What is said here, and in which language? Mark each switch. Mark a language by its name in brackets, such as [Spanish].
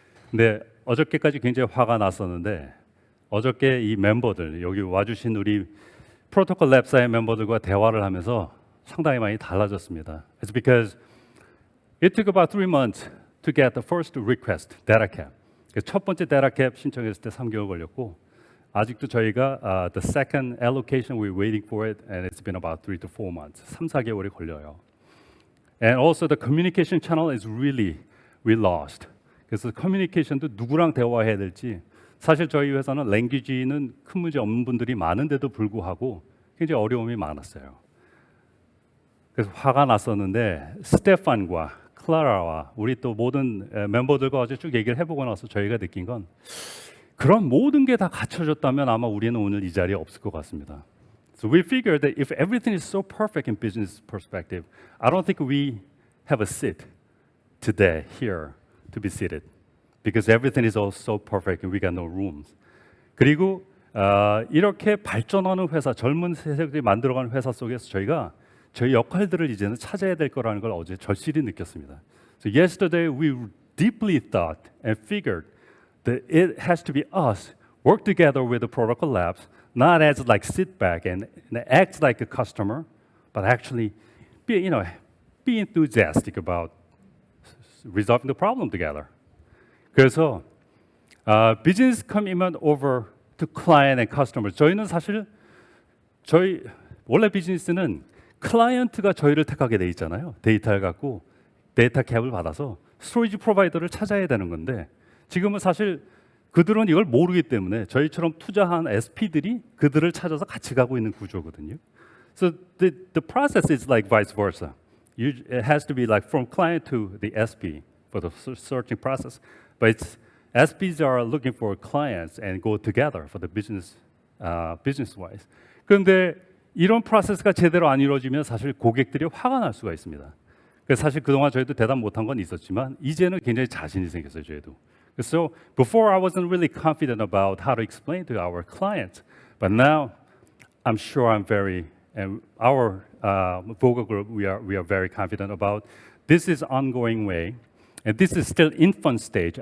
[Korean] 근데 어저께까지 굉장히 화가 났었는데 어저께 이 멤버들 여기 와주신 우리 프로토콜 랩사의 멤버들과 대화를 하면서 상당히 많이 달라졌습니다. [English] It's because it took about 3 months to get the first request, data cap. [Korean] 첫 번째 data cap 신청했을 때 3개월 걸렸고 아직도 저희가 [English] the second allocation we're waiting for it and it's been about 3 to 4 months. [Korean] 3-4개월이 걸려요. [English] And also the communication channel is really we lost. [Korean] 그래서 커뮤니케이션도 누구랑 대화해야 될지 사실 저희 회사는 랭귀지는 큰 문제 없는 분들이 많은데도 불구하고 굉장히 어려움이 많았어요. 그래서 화가 났었는데 스테판과 클라라와 우리 또 모든 멤버들과 어제 쭉 얘기를 해보고 나서 저희가 느낀 건 그런 모든 게 다 갖춰졌다면 아마 우리는 오늘 이 자리에 없을 것 같습니다. [English] So we figured that if everything is so perfect in business perspective, I don't think we have a seat today here to be seated because everything is all so perfect and we got no rooms. [Korean] 그리고 이렇게 발전하는 회사, 젊은 세력들이 만들어가는 회사 속에서 저희가 저희 역할들을 이제는 찾아야 될 거라는 걸 어제 절실히 느꼈습니다. [English] So yesterday we deeply thought and figured that it has to be us work together with the protocol labs, not as like sit back and act like a customer, but actually be enthusiastic about resolving the problem together. [Korean] 그래서 [English] business commitment over to client and customer. [Korean] 저희는 사실 저희 원래 비즈니스는 클라이언트가 저희를 택하게 돼 있잖아요. 데이터를 갖고 데이터 캡을 받아서 스토리지 프로바이더를 찾아야 되는 건데 지금은 사실 그들은 이걸 모르기 때문에 저희처럼 투자한 SP들이 그들을 찾아서 같이 가고 있는 구조거든요. [English] So the process is like vice versa. It has to be like from client to the SP for the searching process, but it's SPs are looking for clients and go together for the business-wise. [Korean] 그런데 이런 프로세스가 제대로 안 이루어지면 사실 고객들이 화가 날 수가 있습니다. 그래서 사실 그동안 저희도 대답 못한 건 있었지만 이제는 굉장히 자신이 생겼어요, 저희도. [English] So before I wasn't really confident about how to explain to our clients, but now I'm sure I'm very, and our vocal group, we are very confident about this is ongoing way. And this is still infant stage.